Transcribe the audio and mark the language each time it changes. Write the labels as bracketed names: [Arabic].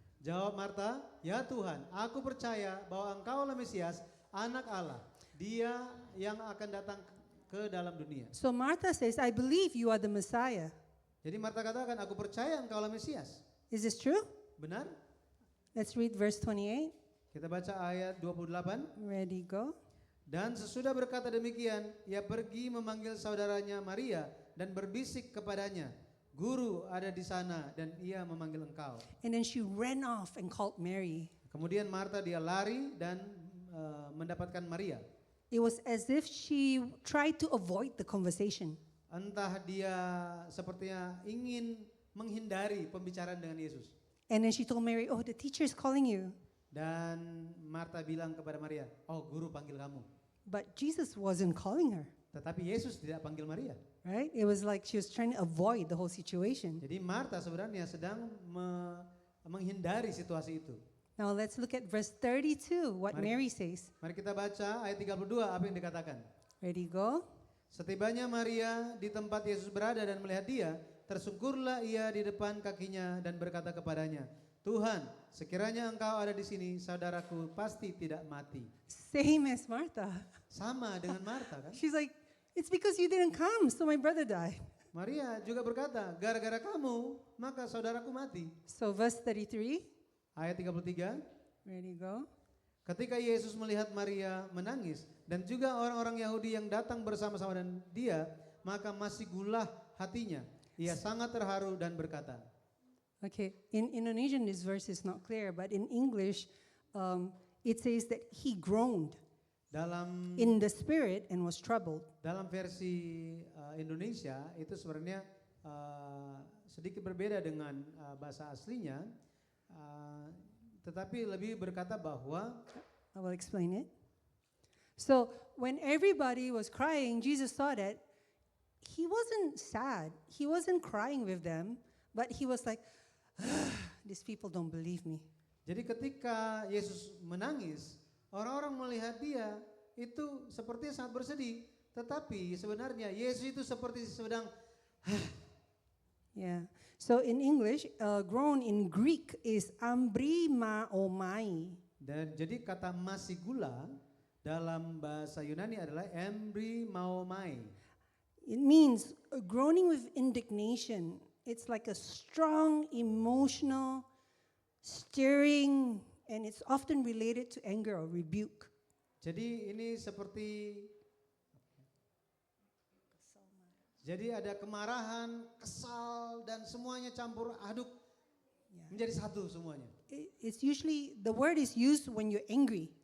[Indonesian] Jawab Marta, ya Tuhan, aku percaya bahwa Engkau adalah Mesias, anak Allah, Dia yang akan datang ke dalam dunia. [English] So Martha says, I believe you are the Messiah. [Indonesian] Jadi Marta katakan, aku percaya Engkau adalah Mesias. [English] Is this true? [Indonesian] Benar? [English] Let's read verse 28. [Indonesian] Kita baca ayat 28. [English] Ready, go. [Indonesian] Dan sesudah berkata demikian, ia pergi memanggil saudaranya Maria dan berbisik kepadanya, Guru ada di sana dan ia memanggil engkau. [English] And then she ran off and called Mary. [Indonesian] Kemudian Marta dia lari dan mendapatkan Maria. [English] It was as if she tried to avoid the conversation. [Indonesian] Entah dia sepertinya ingin menghindari pembicaraan dengan Yesus. [English] And then she told Mary, oh, the teacher is calling you. [Indonesian] Dan Marta bilang kepada Maria, oh guru panggil kamu. [English] But Jesus wasn't calling her, [Indonesian] Tetapi Yesus tidak panggil Maria. [English] right? It was like she was trying to avoid the whole situation. [Indonesian] Jadi Marta sebenarnya sedang menghindari situasi itu. [English] Now let's look at verse 32, what [Indonesian] Mari. [English] Mary says. [Indonesian] Mari kita baca ayat 32 apa yang dikatakan. [English] Ready, go. [Indonesian] Setibanya Maria di tempat Yesus berada dan melihat dia, tersungkurlah ia di depan kakinya dan berkata kepadanya, Tuhan, sekiranya engkau ada di sini, saudaraku pasti tidak mati. [English] Same as Martha. [Indonesian] Sama dengan Marta kan. [English] She's like, it's because you didn't come, so my brother died. [Indonesian] Maria juga berkata, gara-gara kamu, maka saudaraku mati. [English] So verse 33, [Indonesian] Ayat 33, [English] ready, go. [Indonesian] ketika Yesus melihat Maria menangis dan juga orang-orang Yahudi yang datang bersama-sama dengan dia, maka masih gulah hatinya. Ia sangat terharu dan berkata, [English] Okay, in Indonesian this verse is not clear, but in English it says that he groaned [Indonesian] Dalam [English] in the spirit and was troubled. [Indonesian] dalam versi Indonesia itu sebenarnya sedikit berbeda dengan bahasa aslinya, tetapi lebih berkata bahwa [English] I will explain it. So when everybody was crying, Jesus saw that he wasn't sad. He wasn't crying with them, but he was like, these people don't believe me. [Indonesian] jadi ketika Yesus menangis, orang-orang melihat dia itu sepertinya sangat bersedih, tetapi sebenarnya Yesus itu seperti sedang [English] Yeah. So in English, groan in Greek is ambrimaomai. [Indonesian] dan jadi kata masigula dalam bahasa Yunani adalah embrymaomai. [English] It means groaning with indignation. It's like a strong emotional stirring, and it's often related to anger or rebuke. [Indonesian] Jadi ini seperti jadi ada kemarahan, kesal dan semuanya campur aduk menjadi satu semuanya. [English] It's usually, the word is used when you're angry.